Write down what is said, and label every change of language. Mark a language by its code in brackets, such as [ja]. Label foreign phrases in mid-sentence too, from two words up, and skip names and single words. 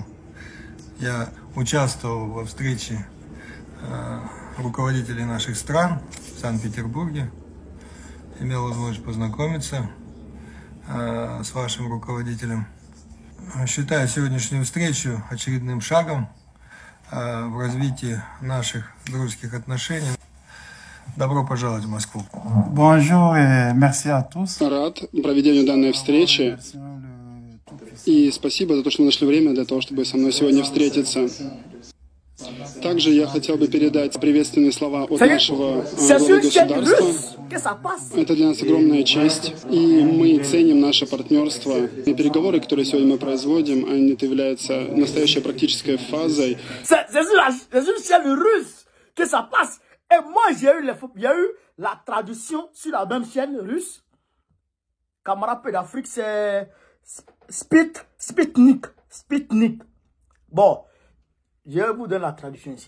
[ru] Я участвовал во встрече руководителей наших стран в Санкт-Петербурге. Имел возможность познакомиться с вашим руководителем. Считаю сегодняшнюю встречу очередным шагом в развитии наших дружеских отношений. Добро пожаловать в Москву. [fr] Bonjour et merci à tous. [ru] Рад проведению данной встречи. И спасибо за то, что вы нашли время для того, чтобы со мной сегодня встретиться. Также я хотел бы передать приветственные слова от нашего главы государства. Это для нас огромная честь, и мы ценим наше партнерство. И переговоры, которые сегодня мы производим, они являются настоящей практической фазой. [fr] Et moi, j'ai eu la traduction sur la même chaîne russe. Camarade peu d'Afrique, c'est Sputnik. Bon, je vais vous donner la traduction ici.